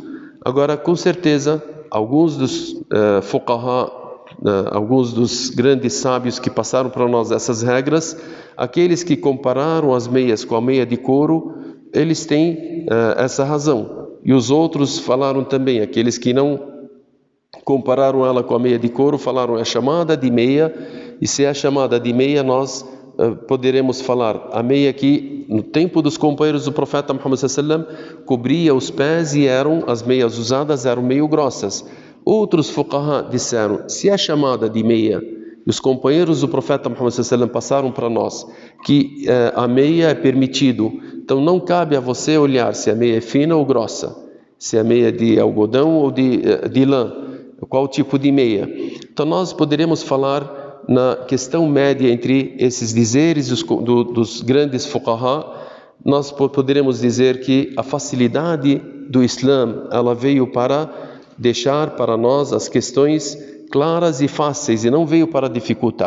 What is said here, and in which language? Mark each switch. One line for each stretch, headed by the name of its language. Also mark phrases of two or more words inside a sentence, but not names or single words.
Portuguese: Agora, com certeza, alguns dos fuqaha, alguns dos grandes sábios que passaram para nós essas regras, aqueles que compararam as meias com a meia de couro, eles têm essa razão. E os outros falaram também, aqueles que não compararam ela com a meia de couro, falaram é chamada de meia, e se é chamada de meia, nós poderemos falar a meia que no tempo dos companheiros do profeta Muhammad
Arabic: صلى الله عليه وسلم
Portuguese: cobria os pés e as meias usadas eram meio grossas. Outros fuqaha disseram, se é chamada de meia, e os companheiros do profeta Muhammad
Arabic: صلى الله عليه وسلم
Portuguese: passaram para nós que a meia é permitido, então não cabe a você olhar se a meia é fina ou grossa, se a meia é de algodão ou de lã, qual tipo de meia. Então nós poderemos falar na questão média entre esses dizeres dos grandes fuqaha, nós poderemos dizer que a facilidade do Islã, ela veio para deixar para nós as questões claras e fáceis e não veio para dificultar.